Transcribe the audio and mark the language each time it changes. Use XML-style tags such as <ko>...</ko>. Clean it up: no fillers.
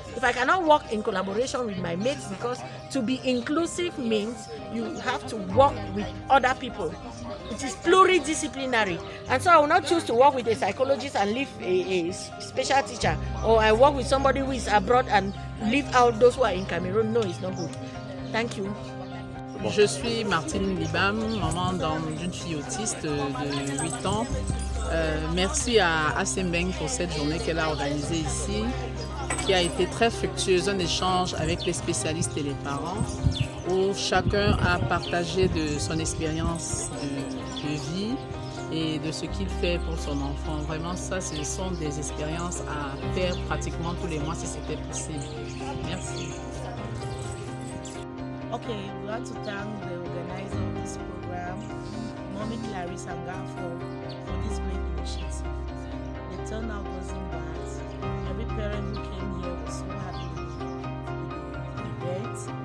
<en>If I cannot work in collaboration with my mates, because to be inclusive means you have to work with other people. It is pluridisciplinary. And so I will not choose to work with a psychologist and leave a special teacher, or I work with somebody who is abroad and leave out those who are in Cameroon. No, it's not good. Thank you.</en> <fr>Je suis Martine Libam, maman d'une fille autiste de 8 ans. Merci à Assembeng pour cette journée qu'elle a organisée ici, qui a été très fructueuse, un échange avec les spécialistes et les parents, où chacun a partagé de son expérience de vie et de ce qu'il fait pour son enfant. Vraiment, ça, ce sont des expériences à faire pratiquement tous les mois si c'était possible. Merci.</fr> <en>Okay, we want to thank the organizer of this program, Mommy Clarice Anga, for this great initiative. The turnout wasn't bad. Every parent who came here was so happy with the event.</en>